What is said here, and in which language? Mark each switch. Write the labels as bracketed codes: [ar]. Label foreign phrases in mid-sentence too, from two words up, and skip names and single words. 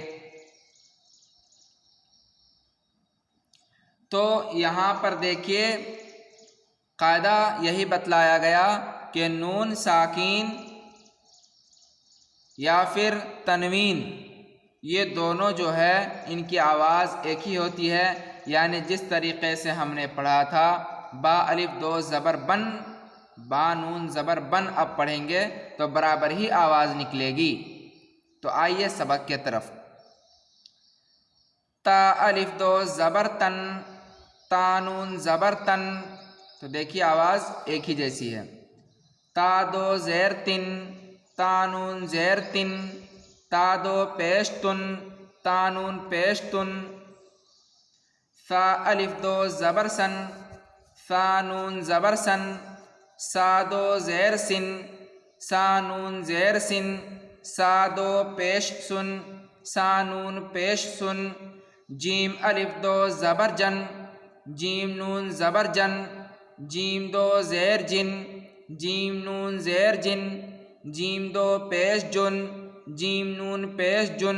[ur] تو یہاں پر دیکھیے قاعدہ یہی بتلایا گیا کہ نون ساکین یا پھر تنوین یہ دونوں جو ہے ان کی آواز ایک ہی ہوتی ہے، یعنی جس طریقے سے ہم نے پڑھا تھا با الف دو زبر بن با نون زبر بن، اب پڑھیں گے تو برابر ہی آواز نکلے گی۔ تو آئیے سبق کے طرف۔ تا الف دو زبر تن تا نون زبر تن، تو دیکھیے آواز ایک ہی جیسی ہے۔ تا دو زیر تن تا نون زیر تن تا دو پیش تن تا نون پیش تن۔ ثا الف دو زبر سن ثا نون زبر سن سا دو زیر سن سا نون زیر سن سا دو پیش سن سا نون پیش سن۔ جیم الف دو زبر جن جیم نون زبر جن جیم دو زیر جن جیم نون زیر جن جیم دو پیش جن جیم نون پیش جن۔